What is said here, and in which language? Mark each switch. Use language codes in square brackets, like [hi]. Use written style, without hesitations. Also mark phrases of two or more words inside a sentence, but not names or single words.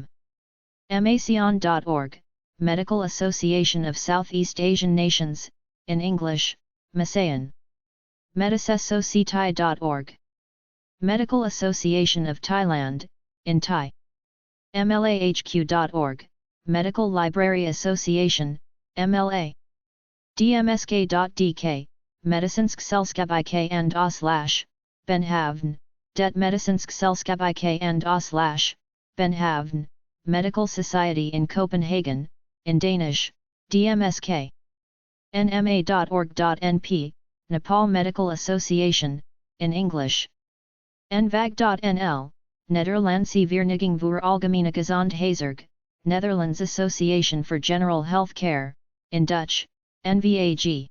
[en] macion.org, Medical Association of Southeast Asian Nations, in English, MASEAN. medicesociety.org. Medical Association of Thailand, in Thai. mlahq.org, Medical Library Association, MLA. dmsk.dk, Medicinsk Selskab IK and A/ Benhavn, Det Medicinsk Selskab IK and A/ Benhavn, Medical Society in Copenhagen, in Danish, DMSK. nma.org.np, Nepal Medical Association, in English. nvag.nl, Nederlandse Vereniging voor Algemene Gezondheidszorg, Netherlands Association for General Health Care, in Dutch, NVAG.